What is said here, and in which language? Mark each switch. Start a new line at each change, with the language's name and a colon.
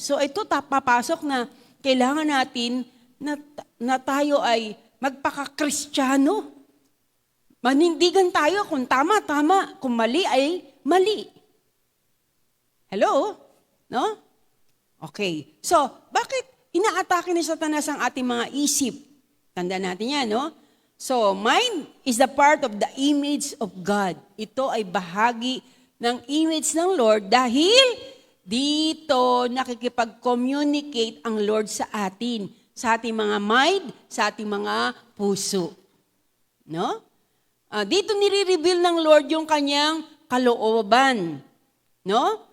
Filipino: So ito papasok na kailangan natin na tayo ay magpaka-Kristiyano. Manindigan tayo kung tama, tama. Kung mali ay mali. Hello? No? Okay. So, bakit inaatake ni Satanas ang ating mga isip? Tandaan natin yan, no?
English: So, mind is the part of the image of God.
Filipino: Ito ay bahagi ng image ng Lord dahil dito nakikipag-communicate ang Lord sa atin, sa ating mga mind, sa ating mga puso. No? Dito nire-reveal ng Lord yung kanyang kalooban. No?